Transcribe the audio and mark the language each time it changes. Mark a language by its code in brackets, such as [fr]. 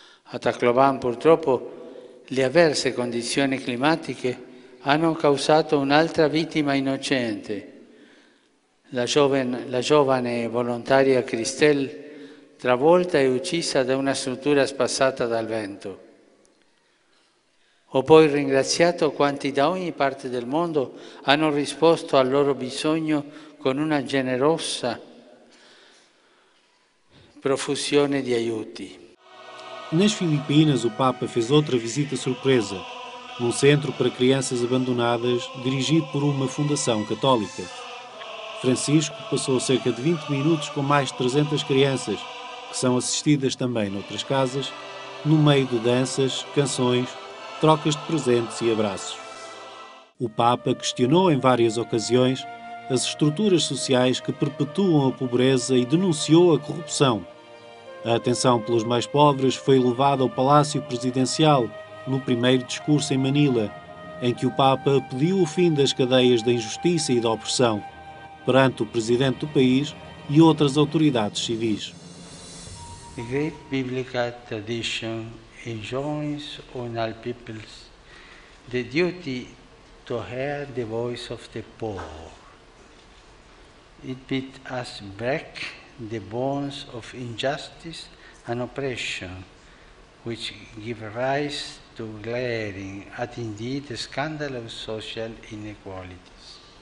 [it] A Tacloban, purtroppo, le avverse condizioni climatiche hanno causato un'altra vittima innocente, la giovane volontaria Christelle, travolta e uccisa da una struttura spazzata dal vento. Ho poi ringraziato quanti da ogni parte del mondo hanno risposto al loro bisogno con una generosa profusione di aiuti. [pt] Nas Filipinas, o Papa fez outra visita surpresa, num centro para crianças abandonadas dirigido por uma fundação católica. Francisco passou cerca de 20 minutos com mais de 300 crianças, que são assistidas também noutras casas, no meio de danças, canções, trocas de presentes e abraços. O Papa questionou em várias ocasiões as estruturas sociais que perpetuam a pobreza e denunciou a corrupção. A atenção pelos mais pobres foi levada ao Palácio Presidencial no primeiro discurso em Manila, em que o Papa pediu o fim das cadeias da injustiça e da opressão perante o presidente do país e outras autoridades civis. [en] The great biblical tradition enjoins on all peoples the duty to hear the voice of the poor. It bids us break the bonds of injustice and oppression, which give rise to glaring and indeed scandalous social inequalities.